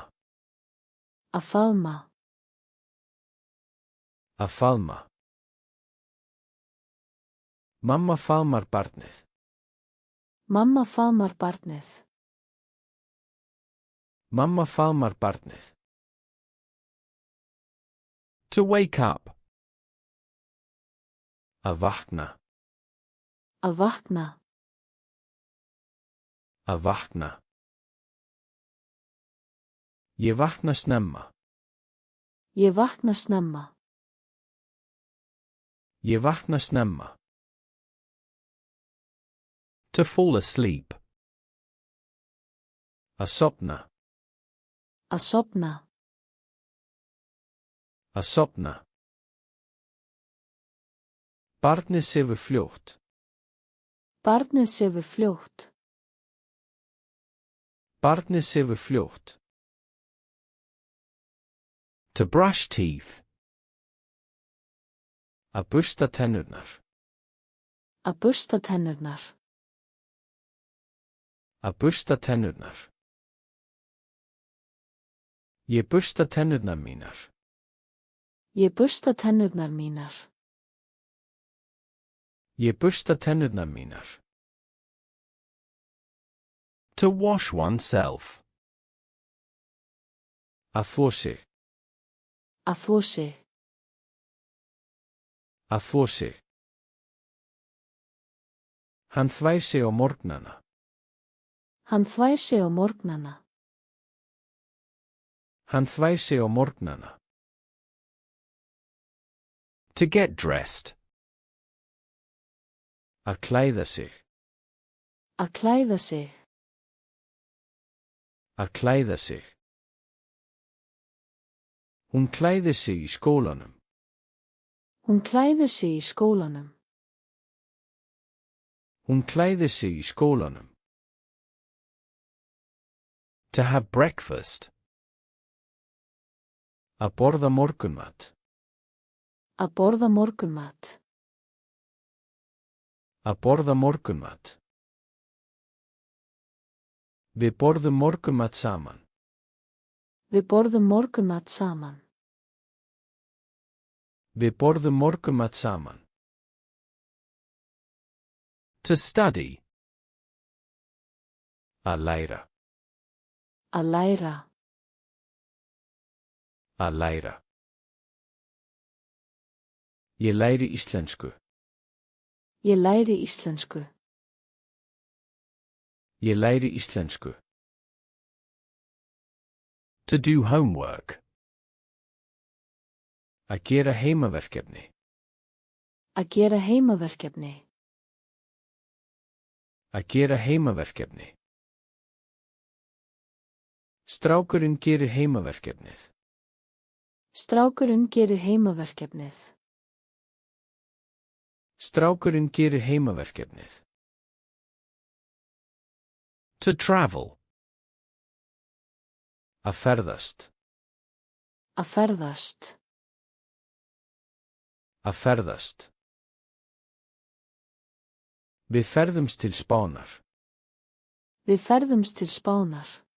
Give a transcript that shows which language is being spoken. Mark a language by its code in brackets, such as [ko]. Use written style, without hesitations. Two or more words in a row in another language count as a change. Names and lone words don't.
[is] Að faðma. Að faðma. Mamma faðmar barnið. Mamma faðmar barnið. Mamma faðmar barnið. [en] To wake up. [is] Að vakna. Að vakna. Að vakna. Ég vakna snemma. Ég vakna snemma. Ég vakna snemma. [en] To fall asleep. [is] Að sofna. Að sofna. Að sofna. Barnið sefur fljótt. Barnið sefur fljótt. Barnið sefur fljótt. [en] To brush teeth. [is] Að bursta tennurnar. Að bursta tennurnar. Að bursta tennurnar. Ég bursta tennurnar mínar. Ég bursta tennurnar mínar. Ég bursta tennurnar mínar. [en] To wash oneself. [is] Að þvo sig. Að þvo sig. Að þvo sig. Hann þvær sig á morgnana. Hann þvær sig á morgnana. Hann þvær sig á morgnana. [en] To get dressed. [is] Að klæða sig. Að klæða sig. Að klæða sig. Hún klæðir sig í skólanum. Hún klæðir sig í skólanum. Hún klæðir sig í skólanum. [en] To have breakfast. [is] Að borða morgunmat. Að borða morgunmat. Að borða morgunmat. Við borðum morgunmat saman. Við borðum morgunmat saman. Við borðum morgunmat saman. [en] To study. [is] Að læra. Að læra. Að læra. Ég læri íslensku. Ég læri íslensku. Ég læri íslensku. [en] To do homework. [is] Að gera heimaverkefni. Að gera heimaverkefni. Að gera heimaverkefni. Strákurinn gerir heimaverkefnið. Strákurinn gerir heimaverkefnið. Strákurinn gerir heimaverkefnið. [en] To travel. [is] Að ferðast. Að ferðast. Að ferðast. Við ferðumst til Spánar. Við ferðumst til Spánar.